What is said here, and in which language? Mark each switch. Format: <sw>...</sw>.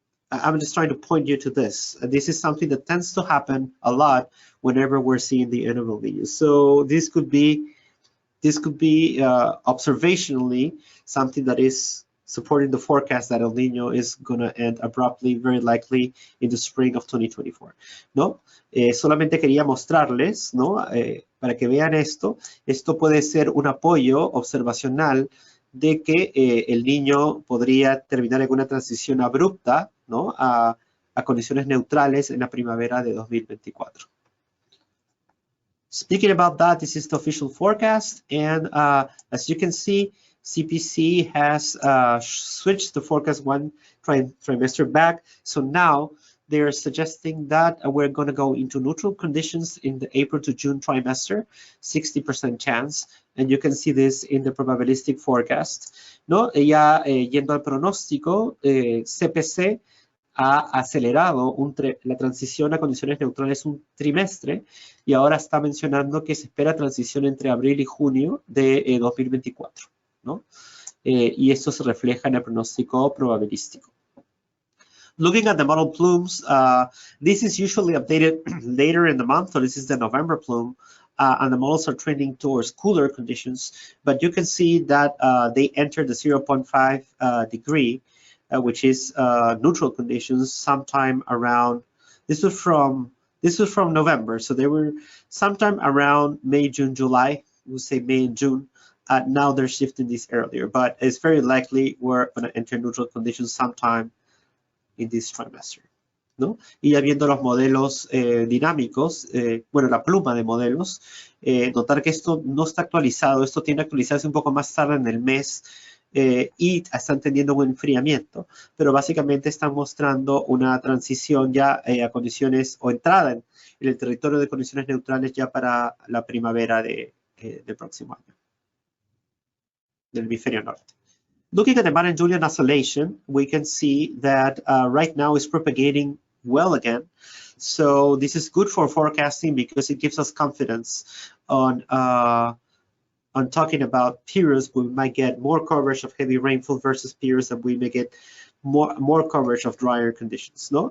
<en>I'm just trying to point you to this. This is something that tends to happen a lot whenever we're seeing the end of El Niño. So this could be observationally something that is supporting the forecast that El Niño is going to end abruptly, very likely in the spring of 2024,</en> <es>¿no? Solamente quería mostrarles, ¿no? Para que vean esto puede ser un apoyo observacional de que El Niño podría terminar en una transición abrupta, ¿no? a condiciones neutrales en la primavera de 2024.</es> <en>Speaking about that, this is the official forecast, and as you can see, CPC has switched the forecast one trimester back. So now they're suggesting that we're going to go into neutral conditions in the April to June trimester, 60% chance. And you can see this in the probabilistic forecast.</en> <es>¿No? Ya yendo al pronóstico, CPC ha acelerado la transición a condiciones neutrales un trimestre y ahora está mencionando que se espera transición entre abril y junio de 2024. ¿No? Y esto se refleja en el pronóstico probabilístico.</es> <en>Looking at the model plumes, this is usually updated later in the month, so this is the November plume, and the models are trending towards cooler conditions, but you can see that they entered the 0.5 degree, which is neutral conditions sometime around, this was from November, so they were sometime around May, June, July, we'll say May and June. Now they're shifting this earlier, but it's very likely we're going to enter neutral conditions sometime in this trimester,</en> <es>¿no? Y ya viendo los modelos dinámicos, bueno, la pluma de modelos, notar que esto no está actualizado, esto tiende a actualizarse un poco más tarde en el mes y están teniendo un enfriamiento, pero básicamente están mostrando una transición ya a condiciones o entrada en el territorio de condiciones neutrales ya para la primavera del próximo año. Del hemisferio norte.</es> <en>Looking at the Madden-Julian oscillation, we can see that right now it's propagating well again. So this is good for forecasting because it gives us confidence on talking about periods where we might get more coverage of heavy rainfall versus periods that we may get more coverage of drier conditions,</en> <es>¿no?</es>